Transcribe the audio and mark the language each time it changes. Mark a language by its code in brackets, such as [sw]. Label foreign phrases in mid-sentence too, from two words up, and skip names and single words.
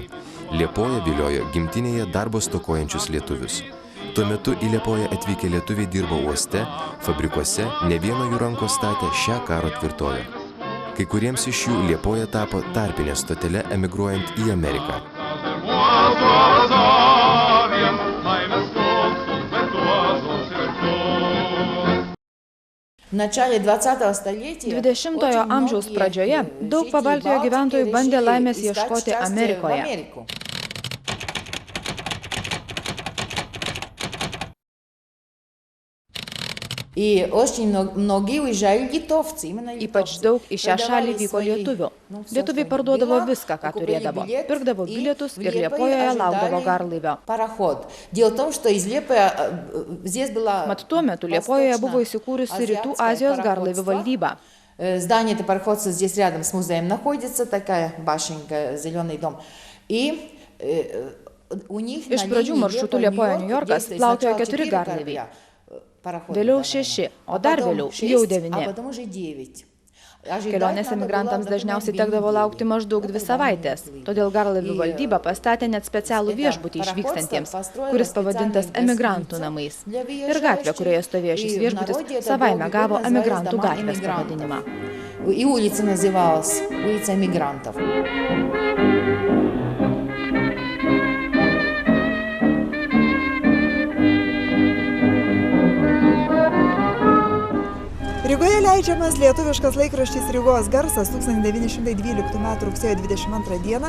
[lt] Liepoja viliojo gimtinėje darbo stokojančius lietuvius. Tuo metu į Liepoją atvykę lietuviai dirbo uoste, fabrikuose, ne vieno jų rankos statė šią karo tvirtovę. Kai kuriems iš jų Liepoja tapo tarpinė stotele emigruojant į Ameriką. [ru] Начале 20-го столетия [lt] 20-ojo amžiaus pradžioje daug Pabaltijo gyventojų bandė laimės ieškoti Amerikoje. Ypač daug į šią šalį vyko lietuvių. Lietuviai parduodavo viską, ką turėdavo. Pirkdavo bilietus ir Liepojoje laukdavo garlaivio. Mat tuo metu Liepojoje buvo įsikūrusi Rytų Azijos garlaivių valdyba. [ru] Здание этого пароходства здесь рядом с музеем находится, такая башенка, зеленый дом. [lt] Iš pradžių maršrutu Liepoja-Niujorkas plaukiojo 4 garlaiviai. Vėliau 6, o dar vėliau jau 9. Kelionės emigrantams dažniausiai tekdavo laukti maždaug 2 savaitės, todėl garlaivių valdyba pastatė net specialų viešbutį išvykstantiems, kuris pavadintas emigrantų namais. Ir gatvė, kurioje stovėjo šis viešbutis, savaime gavo emigrantų gatvės pavadinimą. [ru] И улица называлась улица эмигрантов. [lt] Rygoje leidžiamas lietuviškas laikraštis Rygos garsas 1912 m. rugsėjo 22 d.